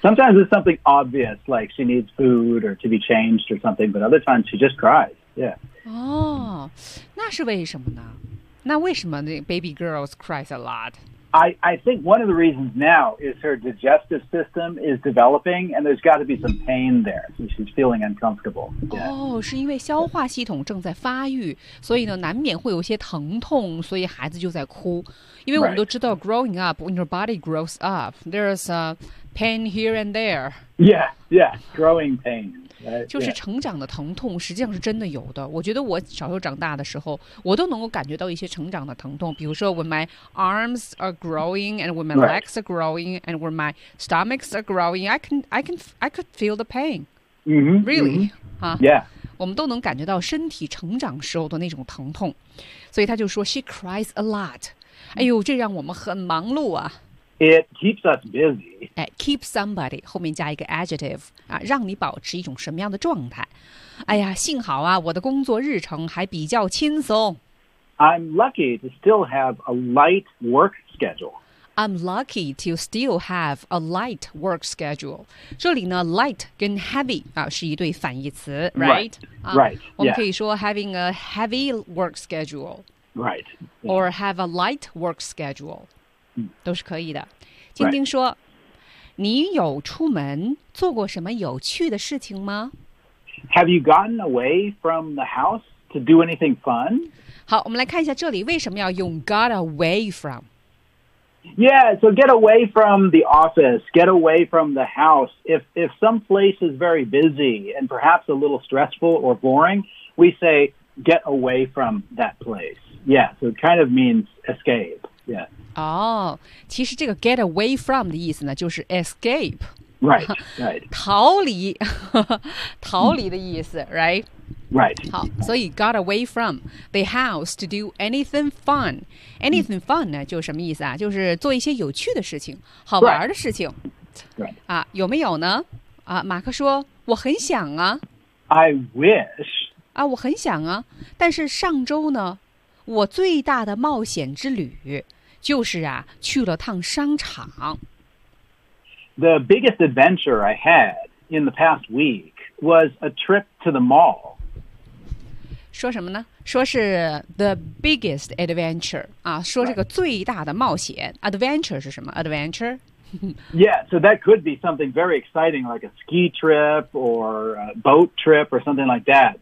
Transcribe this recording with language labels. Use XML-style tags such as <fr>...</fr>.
<en>Sometimes it's something obvious, like she needs food or to be changed or something, but other times she just cries. Yeah.</en> <zh>哦，那是为什么呢？那为什么那</zh> <en>baby girls cries a lot? I think one of the reasons now is her digestive system is developing, and there's got to be some pain there, so she's feeling uncomfortable. Yeah.</en> <zh>哦，是因为消化系统正在发育，所以呢，难免会有些疼痛，所以孩子就在哭。因为我们都知道</zh> <en>growing up, when your body grows up, there's a pain here and there. Yeah, yeah, growing pain.</en> <zh>就是成长的疼痛实际上是真的有的，我觉得我小时候长大的时候我都能够感觉到一些成长的疼痛，比如说</zh> <en>when my arms are growing and when my legs are growing and when my stomachs are growing I could feel the pain、 mm-hmm, really、 mm-hmm. 啊、 yeah.</en> <zh>我们都能感觉到身体成长时候的那种疼痛，所以他就说</zh> <en>she cries a lot，</en> <zh>哎呦，这让我们很忙碌啊。</zh> <en>It keeps us busy.</en> <zh>Keep somebody 后面加一个 adjective 啊，让你保持一种什么样的状态？哎呀，幸好啊，我的工作日程还比较轻松。</zh> <en>I'm lucky to still have a light work schedule. I'm lucky to still have a light work schedule.</en> <zh>这里呢 ，light 跟 heavy 啊是一对反义词 ，right？</zh> <en>Right.、我们可以说 having a heavy work schedule. Right. Or have a light work schedule.</en> <zh>都是可以的。晶晶说、</zh> <en>right.</en> <zh>你有出门做过什么有趣的事情吗？</zh> <en>Have you gotten away from the house to do anything fun?</en> <zh>好，我们来看一下这里为什么要用 got away from。</zh> <en>Yeah, so get away from the office, get away from the house. If some place is very busy and perhaps a little stressful or boring, we say get away from that place. Yeah, so it kind of means escape. Yeah.</en> <zh>Oh, 其实这个 get away from 的意思呢，就是 escape.</zh> <en>Right, right.</en> <zh>逃离，逃离的意思 right?</zh> <en>Right.</en> <zh>好，所以</zh> <en>got away from the house to do anything fun.</en> <zh>Anything fun 呢，就什么意思啊？就是做一些有趣的事情，好玩的事情。</zh> <en>Right.</en> <zh>啊，有没有呢？啊，马克说，我很想啊。</zh> <en>I wish.</en> <zh>啊，我很想啊，但是上周呢，我最大的冒险之旅就是啊，去了趟商场。</zh> <en>The biggest adventure I had in the past week was a trip to the mall.</en> <zh>说什么呢？说是</zh> <en>the biggest adventure</en> <zh>啊，说这个最大的冒险、</zh> <en>right.</en> <zh>adventure 是什么 ？Adventure.</zh> <en>Yeah, so that could be something very exciting, like a ski trip or a boat trip or something like that.</en>